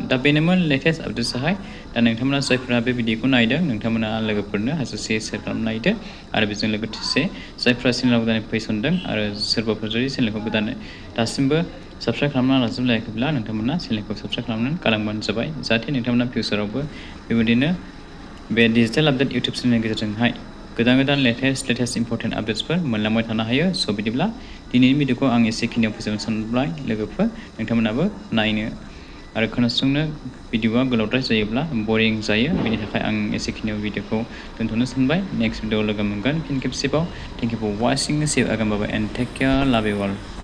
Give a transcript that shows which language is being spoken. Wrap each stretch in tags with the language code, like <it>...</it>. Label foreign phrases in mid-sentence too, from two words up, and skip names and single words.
<brx>दा बेनोमोन लेटेस्ट आपडेट्सआहाय। दा नोंथांमोना जायफोरा बे भिडिअखौ नायदों नोंथांमोना लोगोफोरनो हाजासे शेयार खालामना नायदो आरो बेजों लोगोसे जायफोरा चेनेलाव गोदानै फैसनदों आरो सोरबाफोर जुदि चेनेलखौ गोदानै दासिमबो साबस्क्राइब खालामना लाजोबलायाखैब्ला नोंथांमोना चेनेलखौ साबस्क्राइब खालामनानै गालांबानो जाबाय, जाहाथे नोंथांमोना फिउचारावबो बेबायदिनो बे डिजिटेल आपडेट इउटुब चेनेलनि गेजेरजोंहाय गोदान गोदान</brx> <en>latest important</en> <brx>आपडेट्सफोर मोनलांबाय थानो हायो। स' बिदिब्ला दिनैनि भिडिअखौ आं एसेखिनियाव फोजोबनो सानबाय लोगोफोर। नोंथांमोनाबो नायनो आरो खोनासंनो भिडिअआ गोलावद्राय जायोब्ला बरिं जायो, बेनि थाखाय आं एसेखिनियाव भिडिअखौ दोनथ'नो सानबाय। नेक्स्ट भिडिअआव लोगो मोनगोन फिन खेबसेबाव।</brx> <en>thank you for watching, see you again, bye bye and take care, love you all.</en>